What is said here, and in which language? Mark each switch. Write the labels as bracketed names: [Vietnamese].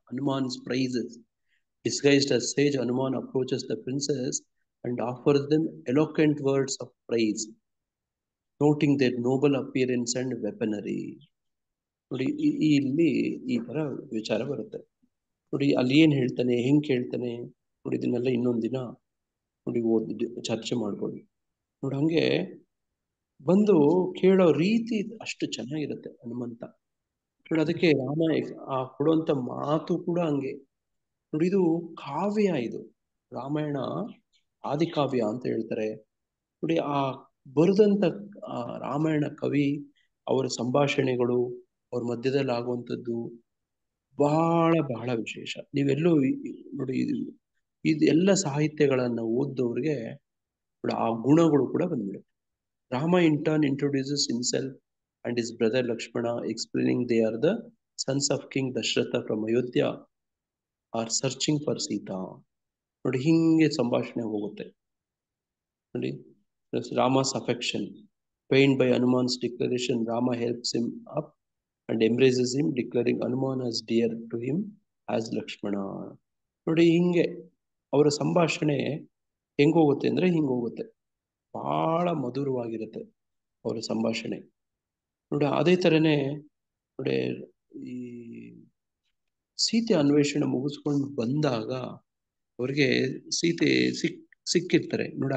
[English] Hanuman's praises disguised as sage Hanuman approaches the princess and offers them eloquent words of praise, noting their noble appearance and weaponry. [Kannada] ನೋಡಿ ಇಲ್ಲಿ ಈ ತರ ವಿಚಾರ ಬರುತ್ತೆ ನೋಡಿ. ಅಲ್ಲಿ ಏನ್ ಹೇಳ್ತಾನೆ, ಹೆಂಗ್ ಕೇಳ್ತಾನೆ ನೋಡಿ, ಇದನ್ನೆಲ್ಲ ಇನ್ನೊಂದ್ ದಿನ ನೋಡಿ ಚರ್ಚೆ ಮಾಡ್ಬೋದು ನೋಡಿ. ಹಂಗೆ ಬಂದು ಕೇಳೋ ರೀತಿ ಅಷ್ಟು ಚೆನ್ನಾಗಿರುತ್ತೆ ಹನುಮಂತ ನೋಡಿ. ಅದಕ್ಕೆ ರಾಮ ಆ ಕೊಡುವಂತ ಮಾತು ಕೂಡ ಹಂಗೆ ನೋಡಿ. ಇದು ಕಾವ್ಯ, ಇದು ರಾಮಾಯಣ ಆದಿಕಾವ್ಯ ಅಂತ ಹೇಳ್ತಾರೆ ನೋಡಿ. ಆ ಬರೆದಂತ ರಾಮಾಯಣ ಕವಿ, ಅವರ ಸಂಭಾಷಣೆಗಳು, ಅವ್ರ ಮಧ್ಯದಲ್ಲಿ ಆಗುವಂಥದ್ದು ಬಹಳ ಬಹಳ ವಿಶೇಷ. ನೀವೆಲ್ಲೂ ನೋಡಿ ಇದು ಎಲ್ಲ ಸಾಹಿತ್ಯಗಳನ್ನ ಓದ್ದವ್ರಿಗೆ ಆ ಗುಣಗಳು ಕೂಡ ಬಂದ್ಬಿಡುತ್ತೆ. [English] Rama in turn introduces himself and his brother Lakshmana, explaining they are the sons of King Dashratha from Ayodhya are searching for Sita ನೋಡಿ. [Kannada] ಹಿಂಗೆ ಸಂಭಾಷಣೆ ಹೋಗುತ್ತೆ ನೋಡಿ. [English] Rama's affection pained by Hanuman's declaration, Rama helps him up and embraces him, declaring Hanuman as dear to him as Lakshmana ನೋಡಿ. [Kannada] ಹಿಂಗೆ ಅವರ ಸಂಭಾಷಣೆ ಹೆಂಗೋಗುತ್ತೆ ಅಂದ್ರೆ ಹಿಂಗೋಗುತ್ತೆ, ಬಹಳ ಮಧುರವಾಗಿರುತ್ತೆ ಅವರ ಸಂಭಾಷಣೆ ನೋಡಿ. ಅದೇ ತರನೇ ನೋಡಿ ಈ ಸೀತೆ ಅನ್ವೇಷಣೆ ಮುಗಿಸ್ಕೊಂಡು ಬಂದಾಗ ಅವ್ರಿಗೆ ಸೀತೆ ಸಿಕ್ಕಿರ್ತಾರೆ ನೋಡಿ.